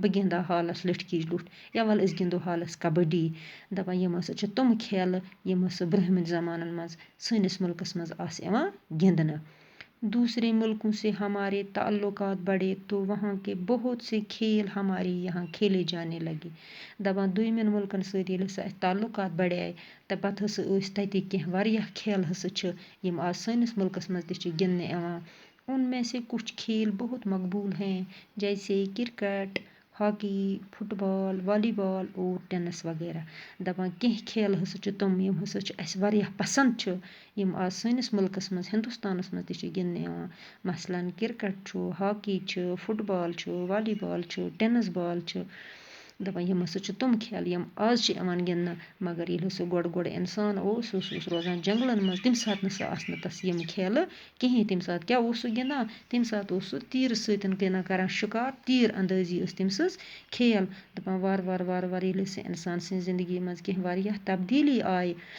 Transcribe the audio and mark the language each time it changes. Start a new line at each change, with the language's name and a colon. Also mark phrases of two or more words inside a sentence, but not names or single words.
Kashmiri: بہٕ گِنٛدٕ ہا حالَس لِٹھٕ کِچ لوٚٹھ یا وَلہٕ أسۍ گِنٛدو حالَس کبڈی دَپان یِم ہسا چھِ تِم کھیلہٕ یِم ہسا برٛونٛہمہِ زمانن منٛز سٲنِس مُلکَس منٛز آسہٕ یِوان گِنٛدنہٕ
Urdu: دوسرے ملکوں سے ہمارے تعلقات بڑھے تو وہاں کے بہت سے کھیل ہمارے یہاں کھیلے جانے لگے
Kashmiri: دَپان دوٚیمٮ۪ن مُلکَن سۭتۍ ییٚلہِ ہسا اَسہِ تعلقات بڑے تہٕ پَتہٕ ہسا ٲسۍ تَتِکۍ کینٛہہ واریاہ کھیل ہسا چھِ یِم آز سٲنِس مُلکَس منٛز تہِ چھِ گِنٛدنہٕ یِوان
Urdu: ان میں سے کچھ کھیل بہت مقبول ہیں جیسے کرکٹ ہاکی فٹ بال والی بال اور ٹینس وغیرہ
Kashmiri: دَپان کینٛہہ کھیل ہسا چھِ تِم یِم ہسا چھِ اَسہِ واریاہ پسنٛد چھِ یِم آز سٲنِس مُلکَس منٛز ہِندُستانَس منٛز تہِ چھِ گِنٛدنہٕ یِوان مثلاً کرکٹ چھُ ہاکی چھُ فٹ بال چھُ والی بال چھُ ٹینس بال چھِ دَپان یِم ہسا چھِ تِم کھیل یِم آز چھِ یِوان گِنٛدنہٕ مگر ییٚلہِ ہسا گۄڈٕ اِنسان اوس سُہ اوس روزان جنٛگلَن منٛز تَمہِ ساتہٕ نَسا آسہٕ نہٕ تَس یِم کھیلہٕ کِہیٖنۍ تَمہِ ساتہٕ کیٛاہ اوس سُہ گِنٛدان تَمہِ ساتہٕ اوس سُہ تیٖرٕ سۭتۍ گِنٛدان کران شِکار تیٖر اندٲزی ٲس تٔمۍ سٕنٛز کھیل دَپان وارٕ وارٕ ییٚلہِ ہسا اِنسان سٕنٛزِ زندگی منٛز کینٛہہ واریاہ تبدیٖلی آیہِ